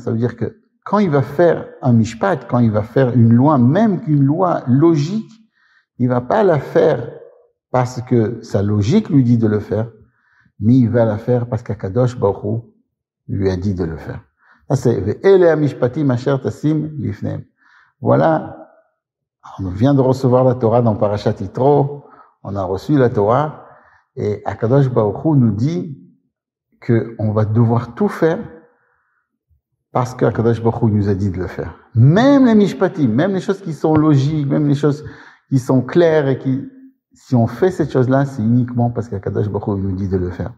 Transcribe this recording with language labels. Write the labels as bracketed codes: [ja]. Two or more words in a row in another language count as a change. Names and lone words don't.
[fr] Ça veut dire que quand il va faire un mishpat, quand il va faire une loi, même qu'une loi logique, il va pas la faire parce que sa logique lui dit de le faire, mais il va la faire parce qu'Akadosh Baruch Hu lui a dit de le faire. Ça c'est [he] ואלה המשפטים אשר תשים לפניהם. [fr] Voilà. On vient de recevoir la Torah dans Parashat Yitro, on a reçu la Torah, et Akadosh Baruch Hu nous dit que on va devoir tout faire parce qu'Akadosh Baruch Hu nous a dit de le faire. Même les mishpatim, même les choses qui sont logiques, même les choses qui sont claires et si on fait cette chose-là, c'est uniquement parce qu'Akadosh Baruch Hu nous dit de le faire.